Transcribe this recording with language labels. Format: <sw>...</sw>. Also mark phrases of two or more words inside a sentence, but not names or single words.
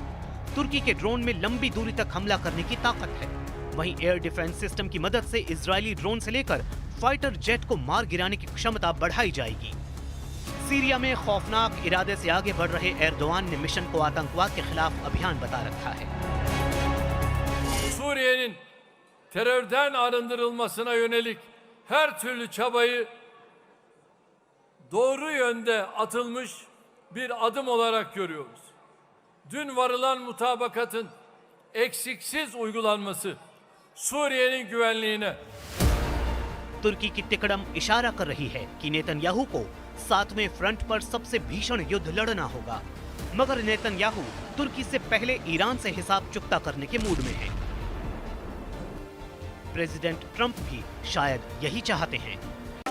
<hi>तुर्की के ड्रोन में लंबी दूरी तक हमला करने की ताकत है। वहीं</hi> <en>air defense system</en> <hi>की मदद से इजरायली ड्रोन से लेकर</hi> <en>fighter jet</en> <hi>को मार गिराने की क्षमता बढ़ाई जाएगी। सीरिया में खौफनाक इरादे से आगे बढ़ रहे एर्दोआन ने मिशन को आतंकवाद के खिलाफ अभियान बता रखा है।</hi> <tr>Suriye'nin terörden arındırılmasına yönelik her türlü çabayı doğru yönde atılmış bir adım olarak görüyoruz. Dün varılan mutabakatın eksiksiz uygulanması Suriye'nin güvenliğine</tr> <hi>तुर्की की तिकड़म इशारा कर रही है कि नेतन्याहू को 7वें फ्रंट पर सबसे भीषण युद्ध लड़ना होगा, मगर नेतन्याहू तुर्की से पहले ईरान से हिसाब चुकता करने के मूड में है। प्रेसिडेंट ट्रंप भी शायद यही चाहते हैं</hi>